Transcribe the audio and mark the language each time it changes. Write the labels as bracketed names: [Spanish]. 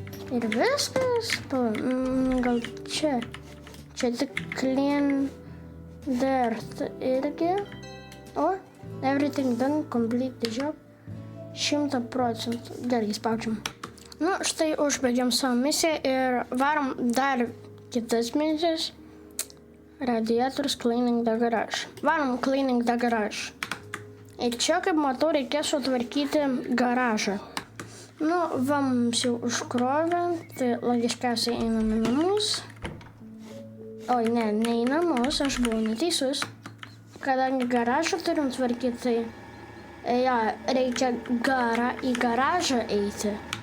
[Lithuanian] Ir viskas. Gal čia. Čia tik clean dirt irgi. [English] O, everything done, complete the job. 100%. [Lithuanian] Gerai, spaudžiam. Nu, štai užbaigiam savo misiją ir varom dar kitas misijas. [English] Radiators cleaning the garage. [Lithuanian] Varom [English] cleaning the garage. [Lithuanian] Ir čia, kaip matau, reikės sutvarkyti garažą. Nu, va, mums jau užkrovė, tai logiškiausiai einam į namus. Oi, ne į namus, aš buvau neteisus. Kadangi garažą turim tvarkyti, tai reikia į garažą eiti.